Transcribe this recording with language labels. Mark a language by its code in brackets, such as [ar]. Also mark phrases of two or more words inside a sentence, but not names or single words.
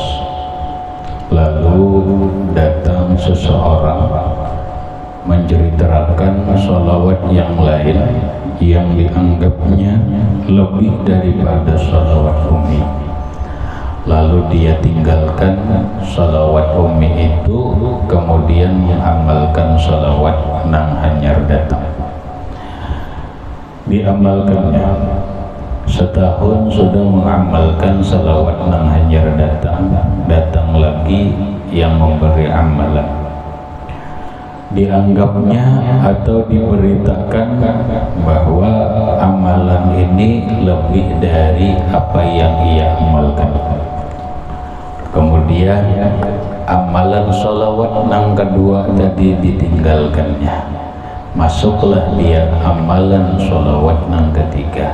[id] Lalu datang seseorang menceritakan sholawat yang lain yang dianggapnya lebih daripada sholawat ummi. Lalu dia tinggalkan sholawat ummi itu, kemudian mengamalkan sholawat [bjn] nang hanyar datang. [id] Diamalkannya setahun, sudah mengamalkan sholawat [bjn] nang hanyar datang [id] lagi yang memberi amalan. Dianggapnya atau diberitakan bahwa amalan ini lebih dari apa yang ia amalkan. Kemudian amalan sholawat nang kedua tadi ditinggalkannya, masuklah dia amalan sholawat nang ketiga.